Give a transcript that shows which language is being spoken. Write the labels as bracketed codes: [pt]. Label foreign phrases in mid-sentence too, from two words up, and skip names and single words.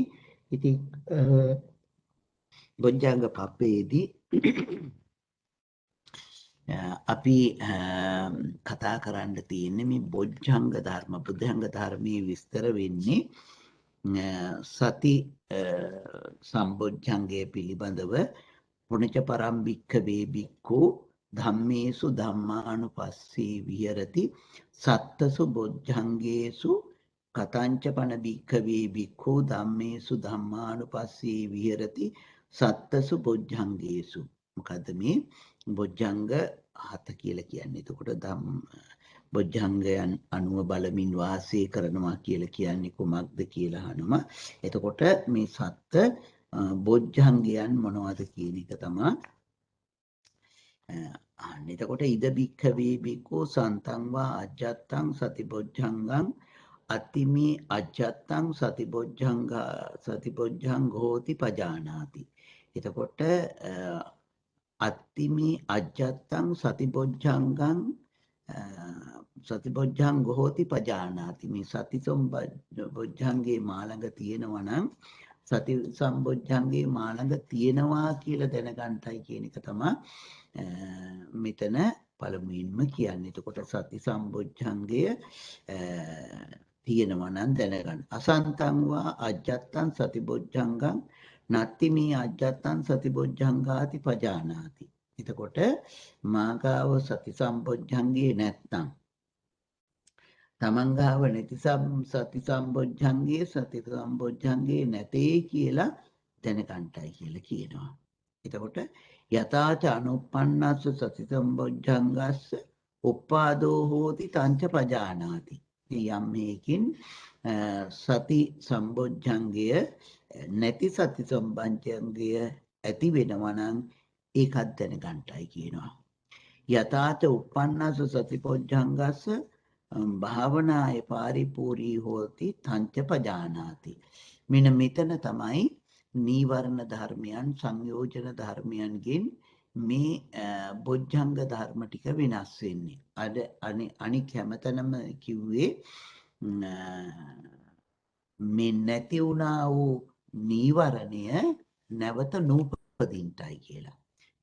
[si] ඉතින් බොජ්ජංග පබ්බේදී අපි කතා කරන්න තියෙන්නේ මේ බොජ්ජංග ධර්ම. බොජ්ජංග ධර්මයේ විස්තර වෙන්නේ සති සම්බොජ්ජංගය පිළිබඳව. [pi] පුණජ පරම්භික්ඛවේ බික්ඛු ධම්මේසු ධම්මානුපස්සී විහෙරති සත්තසු බොජ්ජංගේසු කතංච පන භික්ඛවේ බික්ඛු ධම්මේසු ධම්මානුපස්සී විහෙරති සත්තසු බොජ්ජංගේසු. [si] මොකද්ද මේ බොජ්ජංග 7 කියලා කියන්නේ? එතකොට බොජ්ජංගයන් අනුව බලමින් වාසය කරනවා කියලා කියන්නේ කුමක්ද කියලා අහනවා. එතකොට මේ සත්ත බොජ්ජංගයන් මොනවද කියන එක තමයි අහන්නේ. [pi] එතකොට ඉද භික්ඛවේ බික්ඛු සන්තං වා අජ්ජත්තං සතිබොජ්ජංගං අතිමේ අජ්ජත්තං සතිබොජ්ජං හෝති පජානාති. එතකොට අතිමේ අජ්ජත්තං සතිබොජ්ජංගං සතිබොජ්ජං හෝති පජානාති. [si] මේ සති සම්බොජ්ජංගේ මාළඟ තියෙනවා නම් සති සම්බොජ්ජංගේ මාළඟ තියෙනවා කියලා දැනගන්නයි කියන එක තමයි මෙතන පළමුවෙන්ම කියන්නේ. එතකොට සති සම්බොජ්ජංගය තියෙනවා නම් දැනගන්න. [pi] අසන්තං වා අජ්ජත්තං සතිබොජ්ජංගං නත්ති මේ අජ්ජත්තං සතිබොජ්ජංගාති පජානාති. [si] එතකොට මාගාව සති සම්බොජ්ජංගේ නැත්තම්, තමන්ගාව නැති සති සම්බොජ්ජංගේ නැතේ කියලා දැනගන්නයි කියලා කියනවා. [pi] එතකොට යතාච අනුප්පන්නස්ස සති සම්බොජ්ජංගස්ස උප්පාදෝ හෝති තංච පජානාති. [si] යම් මේකින් සති සම්බොජ්ජංගය නැති සති සම්බොජ්ජංගය ඇති වෙනවා නම් ඒකත් දැනගන්නයි කියනවා. [pi] යතාච උප්පන්නස්ස සතිපොජ්ජංගස්ස භාවනාය පාරිපූර්ණී හෝති තංච පජානාති. [si] මෙන්න මෙතන තමයි නීවරණ ධර්මයන්, සංයෝජන ධර්මයන්ගෙන් මේ බොජ්ජංග ධර්ම ටික වෙනස් වෙන්නේ. අනික හැමතැනම කිව්වේ මේ නැති වුණා වූ නීවරණය නැවත නූපදින්ටයි කියලා.